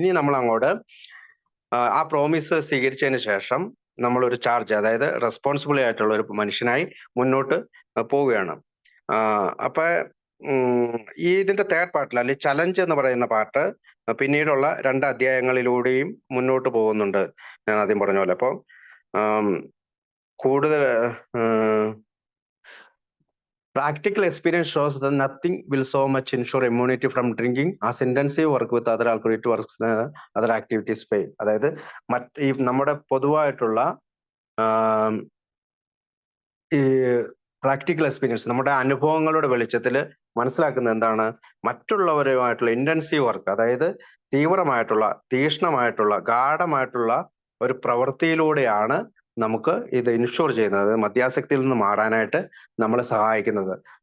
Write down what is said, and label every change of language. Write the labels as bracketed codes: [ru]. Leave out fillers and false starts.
[ml] ഇനി നമ്മൾ അങ്ങോട്ട് ആ പ്രോമിസ് സ്വീകരിച്ചതിന് ശേഷം നമ്മൾ ഒരു ചാർജ്, അതായത് റെസ്പോൺസിബിൾ ആയിട്ടുള്ള ഒരു മനുഷ്യനായി മുന്നോട്ട് പോവുകയാണ്. അപ്പൊ ഇതിന്റെ തേർഡ് പാർട്ടിൽ അല്ലെങ്കിൽ ചലഞ്ച് എന്ന് പറയുന്ന പാർട്ട് പിന്നീടുള്ള 2 അധ്യായങ്ങളിലൂടെയും മുന്നോട്ട് പോകുന്നുണ്ട്. ഞാൻ ആദ്യം പറഞ്ഞ പോലെ. അപ്പോൾ കൂടുതൽ [en] practical experience shows that nothing will so much ensure immunity from drinking as intensive work with other alcoholic works, other activities fail. [ml] അതായത് ഈ നമ്മുടെ പൊതുവായിട്ടുള്ള ഈ പ്രാക്ടിക്കൽ എക്സ്പീരിയൻസ്, നമ്മുടെ അനുഭവങ്ങളുടെ വെളിച്ചത്തിൽ മനസ്സിലാക്കുന്നത് എന്താണ്, മറ്റുള്ളവരുമായിട്ടുള്ള ഇന്റൻസീവ് വർക്ക്, അതായത് തീവ്രമായിട്ടുള്ള, തീക്ഷ്ണമായിട്ടുള്ള, ഗാഢമായിട്ടുള്ള ഒരു പ്രവൃത്തിയിലൂടെയാണ് നമുക്ക് ഇത് ഇൻഷുർ ചെയ്യുന്നത്, മദ്യാസക്തിയിൽ നിന്ന് മാറാനായിട്ട് നമ്മളെ സഹായിക്കുന്നത്.